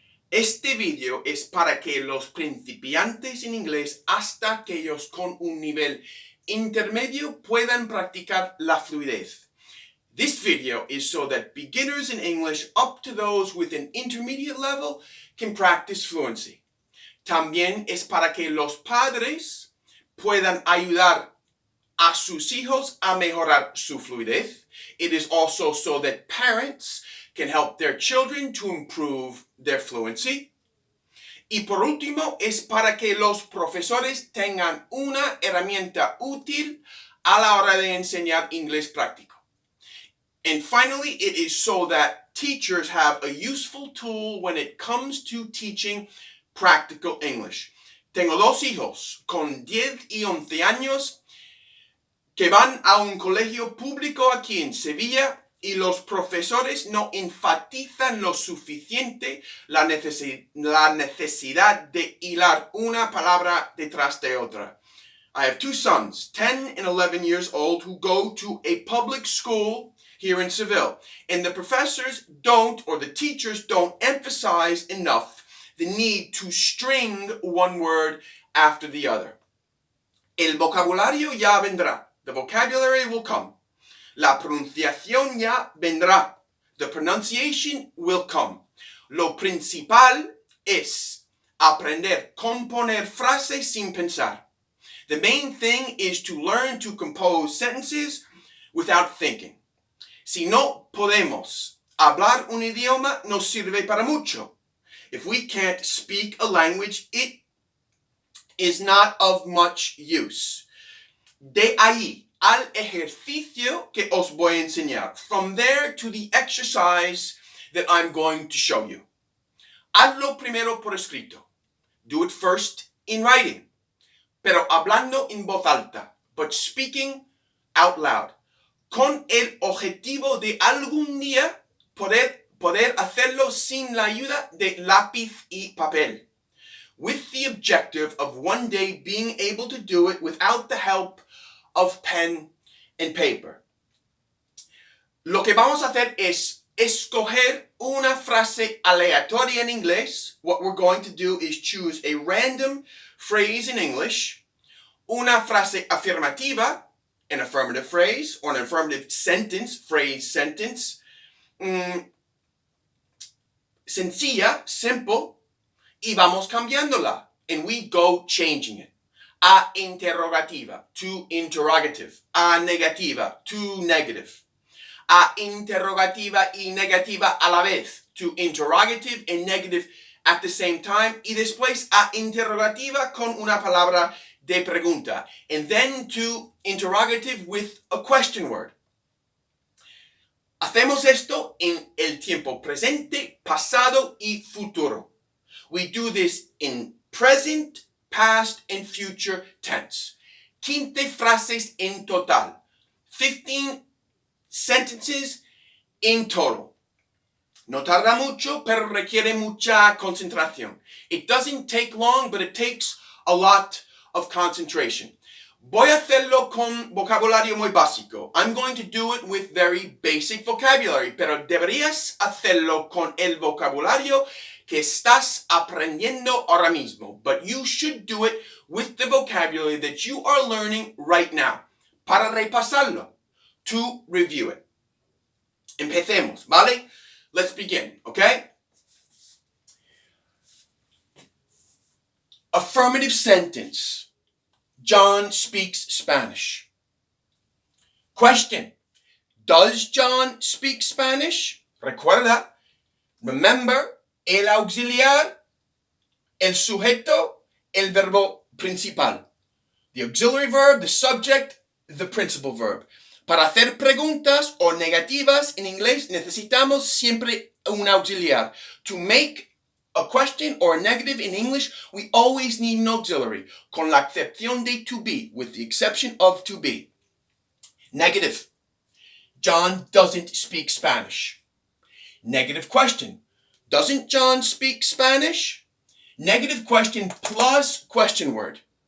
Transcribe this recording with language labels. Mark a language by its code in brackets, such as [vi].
[es] Este video es para que los principiantes en inglés hasta aquellos con un nivel intermedio puedan practicar la fluidez. [en] This video is so that beginners in English up to those with an intermediate level can practice fluency. [es] También es para que los padres puedan ayudar a sus hijos a mejorar su fluidez. [en] It is also so that parents can help their children to improve their fluency. [es] Y por último, es para que los profesores tengan una herramienta útil a la hora de enseñar inglés práctico. [en] And finally, it is so that teachers have a useful tool when it comes to teaching practical English. [es] Tengo dos hijos con 10 y 11 años que van a un colegio público aquí en Sevilla y los profesores no enfatizan lo suficiente la necesidad de hilar una palabra detrás de otra. [en] I have two sons, 10 and 11 years old, who go to a public school here in Seville. And the professors don't, or the teachers don't emphasize enough the need to string one word after the other. [es] El vocabulario ya vendrá. [en] The vocabulary will come. [es] La pronunciación ya vendrá. [en] The pronunciation will come. [es] Lo principal es aprender componer frases sin pensar. [en] The main thing is to learn to compose sentences without thinking. [es] Si no podemos hablar un idioma, no sirve para mucho. [en] If we can't speak a language, it is not of much use. [es] De ahí al ejercicio que os voy a enseñar. [en] From there to the exercise that I'm going to show you. [es] Hazlo primero por escrito. [en] Do it first in writing. [es] Pero hablando en voz alta. [en] But speaking out loud. [es] Con el objetivo de algún día poder hacerlo sin la ayuda de lápiz y papel. [en] With the objective of one day being able to do it without the help of pen and paper. [es] Lo que vamos a hacer es escoger una frase aleatoria en inglés. [en] What we're going to do is choose a random phrase in English, [es] una frase afirmativa, [en] an affirmative phrase, or an affirmative sentence, phrase, sentence, sencilla, simple, [es] y vamos cambiándola, [en] and we go changing it. [es] A interrogativa, [en] to interrogative. [es] A negativa, [en] to negative. [es] A interrogativa y negativa a la vez, [en] to interrogative and negative at the same time. [es] Y después a interrogativa con una palabra de pregunta. [en] And then to interrogative with a question word. [es] Hacemos esto en el tiempo presente, pasado y futuro. [en] We do this in present, past, and future tense. [es] 15 frases en total. [en] 15 sentences in total. [es] No tarda mucho, pero requiere mucha concentración. [en] It doesn't take long, but it takes a lot of concentration. [es] Voy a hacerlo con vocabulario muy básico. [en] I'm going to do it with very basic vocabulary, [es] pero deberías hacerlo con el vocabulario que estás aprendiendo ahora mismo. [en] But you should do it with the vocabulary that you are learning right now. [es] Para repasarlo. [en] To review it. [es] Empecemos, ¿vale? [en] Let's begin, okay? Affirmative sentence. John speaks Spanish. Question. Does John speak Spanish? [es] Recuerda. Remember, el auxiliar, el sujeto, el verbo principal. [en] The auxiliary verb, the subject, the principal verb. [es] Para hacer preguntas o negativas en inglés necesitamos siempre un auxiliar. [en] To make a question or a negative in English, we always need an auxiliary, [es] con la excepción de to be, [en] with the exception of to be. Negative. John doesn't speak Spanish. Negative question. Doesn't John speak Spanish? Negative question plus question word.